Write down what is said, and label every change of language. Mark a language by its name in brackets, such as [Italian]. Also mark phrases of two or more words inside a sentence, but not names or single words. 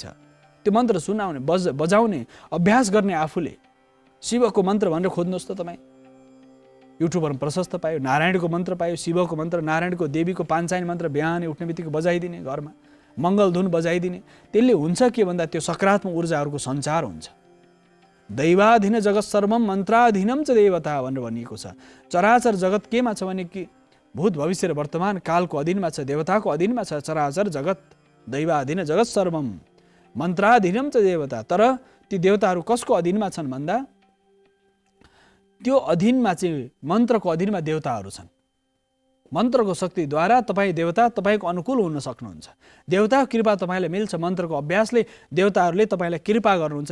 [Nepali] त्यो मन्त्र सुनाउने बजाउने अभ्यास गर्ने आफूले शिवको मन्त्र भनेर खोज्नुहोस् त तपाईँ, युट्युबमा प्रशस्त पायो। नारायणको मन्त्र पायो, शिवको मन्त्र, नारायणको देवीको पाञ्चायन मन्त्र बिहानै उठ्ने बित्तिकै बजाइदिने, घरमा मङ्गलधुन बजाइदिने। त्यसले हुन्छ के भन्दा त्यो सकारात्मक ऊर्जाहरूको सञ्चार हुन्छ। [Sanskrit] दैवाधीन जगत सर्वम मन्त्राधीनम च देवता [Nepali] भनेर भनिएको छ। चराचर जगत केमा छ भने कि भूत भविष्य र वर्तमान कालको अधीनमा छ, देवताको अधीनमा छ। [Sanskrit] चराचर जगत दैवाधीन जगत सर्वम मन्त्राधीनम च देवता। [Nepali] तर ती देवताहरू कसको अधीनमा छन् भन्दा त्यो अधीनमा चाहिँ मन्त्रको अधीनमा देवताहरू छन्। मन्त्रको शक्तिद्वारा तपाईँ देवता तपाईँको अनुकूल हुन सक्नुहुन्छ। देवताको कृपा तपाईँलाई मिल्छ। मन्त्रको अभ्यासले देवताहरूले तपाईँलाई कृपा गर्नुहुन्छ।